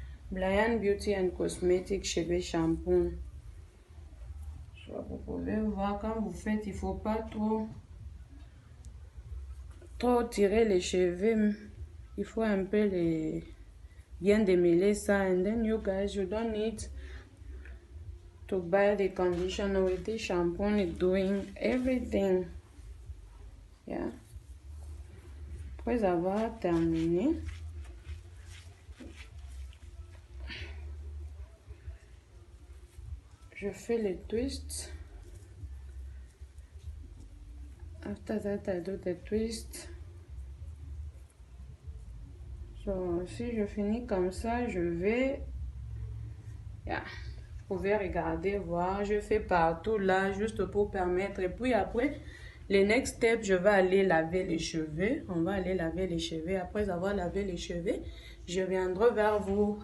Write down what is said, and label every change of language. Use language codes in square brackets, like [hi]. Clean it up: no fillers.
[fr] Blind Beauty and Cosmetics cheveux shampoing. Vous pouvez voir quand vous faites, il faut pas trop tirer les cheveux. Il faut un peu bien démêler ça. [en] And then you guys, you don't need to buy the conditioner with the shampoo. It's doing everything. Yeah. [fr] Après avoir terminé, je fais les twists. [en] After that, I do the twist. [fr] So, si je finis comme ça, je vais... Yeah. Vous pouvez regarder, voir. Je fais partout là, juste pour permettre. Et puis après, le [en] next step, [fr] je vais aller laver les cheveux. On va aller laver les cheveux. Après avoir lavé les cheveux, je viendrai vers vous.